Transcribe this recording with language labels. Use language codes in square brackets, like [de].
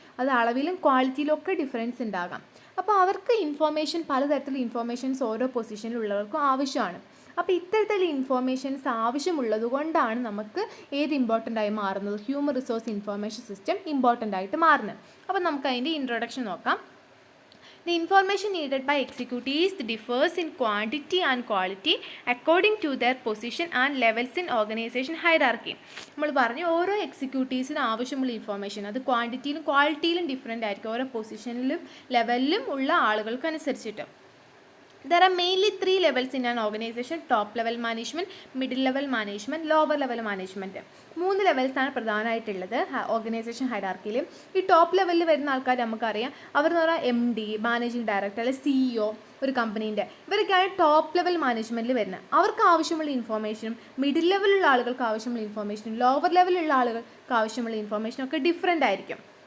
[ml] അത് അളവിലും ക്വാളിറ്റിയിലും ഒക്കെ ഡിഫറൻസ് ഉണ്ടാകാം. അപ്പോൾ അവർക്ക് ഇൻഫോർമേഷൻ, പലതരത്തിലുള്ള ഇൻഫോർമേഷൻസ് ഓരോ പൊസിഷനിലുള്ളവർക്കും ആവശ്യമാണ്. അപ്പോൾ ഇത്തരത്തിലുള്ള ഇൻഫോർമേഷൻസ് ആവശ്യമുള്ളത് കൊണ്ടാണ് നമുക്ക് ഏത് ഇമ്പോർട്ടൻ്റ് ആയി മാറുന്നത്, human resource information system important ആയിട്ട് മാറുന്നത്. അപ്പോൾ നമുക്ക് അതിൻ്റെ ഇൻട്രൊഡക്ഷൻ നോക്കാം. [en] The information needed by executives differs in quantity and quality according to their position and levels in organization hierarchy. [ml] നമ്മൾ പറഞ്ഞു ഓരോ എക്സിക്യൂട്ടീവ്സിന് ആവശ്യമുള്ള ഇൻഫോർമേഷൻ അത് ക്വാണ്ടിറ്റിയിലും ക്വാളിറ്റിയിലും ഡിഫറെൻ്റ് ആയിരിക്കും, ഓരോ പൊസിഷനിലും ലെവലിലും ഉള്ള ആളുകൾക്ക് അനുസരിച്ചിട്ട്. [en] There are mainly 3 levels in an organization: top level management, middle level management, lower level management. [ml] 3 ലെവൽസാണ് പ്രധാനമായിട്ടുള്ളത് ഓർഗനൈസേഷൻ ഹൈറാർക്കിയിൽ. ഈ ടോപ്പ് ലെവലിൽ വരുന്ന ആൾക്കാർ നമുക്കറിയാം, അവരെന്ന് പറഞ്ഞാൽ MD, മാനേജിംഗ് ഡയറക്ടർ, അല്ലെങ്കിൽ CEO ഒരു കമ്പനീൻ്റെ, ഇവരൊക്കെയാണ് ടോപ്പ് ലെവൽ മാനേജ്മെൻറ്റിൽ വരുന്നത്. അവർക്ക് ആവശ്യമുള്ള ഇൻഫോർമേഷനും മിഡിൽ ലെവലുള്ള ആളുകൾക്ക് ആവശ്യമുള്ള ഇൻഫോർമേഷനും ലോവർ ലെവലുള്ള ആളുകൾക്ക് ആവശ്യമുള്ള ഇൻഫോർമേഷനും ഒക്കെ ഡിഫറെൻ്റ് ആയിരിക്കും.